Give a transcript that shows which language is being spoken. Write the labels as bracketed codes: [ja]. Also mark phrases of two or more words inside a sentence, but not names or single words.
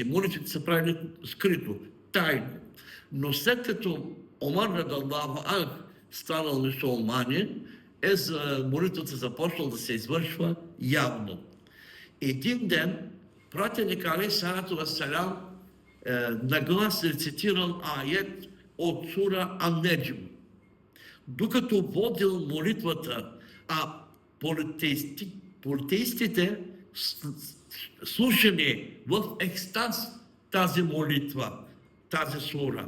[bg] Молитвите са правили скрито, тайно. Но след като Омар [ar] رضي الله عنه [bg] станал мюсюлманин, молитвата започнала да се извършва явно. Един ден пратеник [ar] عليه الصلاة والسلام [bg] наглас рецитирал аят от сура Ан-Неджм. Докато водил молитвата, а политеистите слушали в екстаз тази молитва, тази сура.